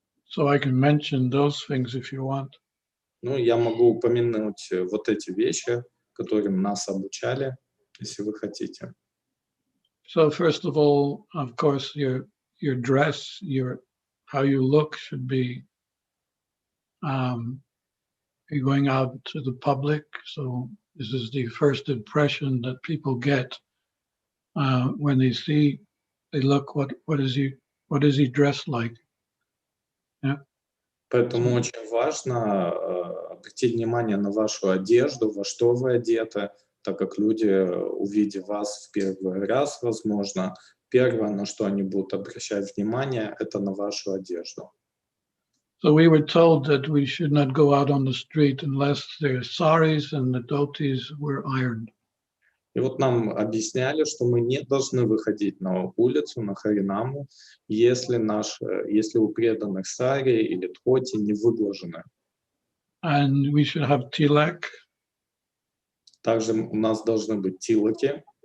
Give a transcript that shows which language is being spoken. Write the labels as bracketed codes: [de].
[en] So I can mention those things if you want. [ru] Ну, я могу упомянуть вот эти вещи, которым нас обучали, если вы хотите. [en] So first of all, of course, your dress, how you look should be. You're going out to the public, so this is the first impression that people get when they see. They look, what is he dressed like? Yeah. [ru] Поэтому очень важно обратить внимание на вашу одежду, во что вы одеты, так как люди, увидев вас в первый раз, возможно, первое, на что они будут обращать внимание, это на вашу одежду. [en] So we were told that we should not go out on the street unless their saris and the dhotis were ironed. [ru] И вот нам объясняли, что мы не должны выходить на улицу, на Харинаму, если у преданных сари или дхоти не выглажены. [en] And we should have tilak. [ru] Также у нас должны быть тилаки.